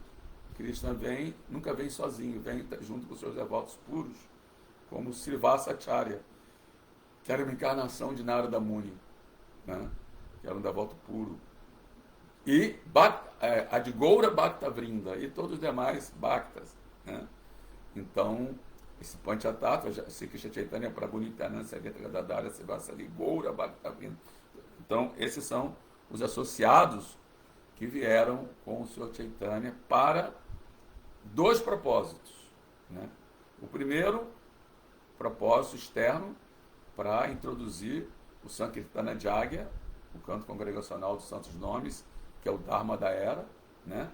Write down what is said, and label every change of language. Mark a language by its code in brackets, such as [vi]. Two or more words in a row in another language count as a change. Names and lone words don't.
[pt] Krishna nunca vem sozinho, vem junto com os seus devotos puros, como Srivasacharya, que era uma encarnação de Narada Muni, né? Que era um devoto puro. E a de Goura Bhakta Vrinda e todos os demais Bhaktas, né? Então, esse Panchatattva, Sri Krishna Chaitanya Prabhu Nityananda Sakyata Gadadhara Sivasali Goura Bhakta Vrinda. Então, esses são os associados que vieram com o Sr. Chaitanya para dois propósitos, né? O primeiro propósito externo, para introduzir o Sankirtana Jagya, o canto congregacional dos Santos Nomes, que é o Dharma da Era, né?